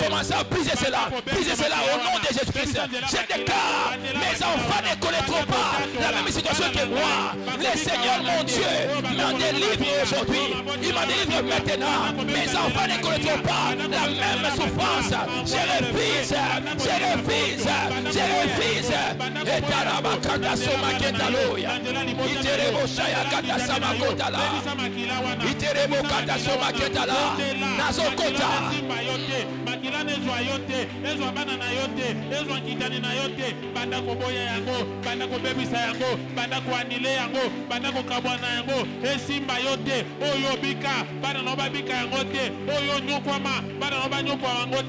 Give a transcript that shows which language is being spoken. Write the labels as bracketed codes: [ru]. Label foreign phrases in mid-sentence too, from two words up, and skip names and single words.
[fr] Commencez à briser cela au nom de Jésus-Christ. Je déclare, mes enfants ne connaîtront pas la même situation que moi. Le Seigneur mon Dieu m'en délivre aujourd'hui, il m'en délivre maintenant. Mes enfants ne connaîtront pas la même souffrance. Je refuse. Et Tarabakata Somaketaloya. Iterebo Shaya Kata Samakotala. Iterebo Kata Somaketala. Nazokota. [ln] Makila nezwa yote, ezwa bana na yote, ezwa kitani na yote, banda koboya yango, banda kobebisa yango, banda koanile yango, banda kokabwana yango, esimba yote, oyo bika, bana no babika yango te, oyo nyokwama, bana no banyokwa yango te.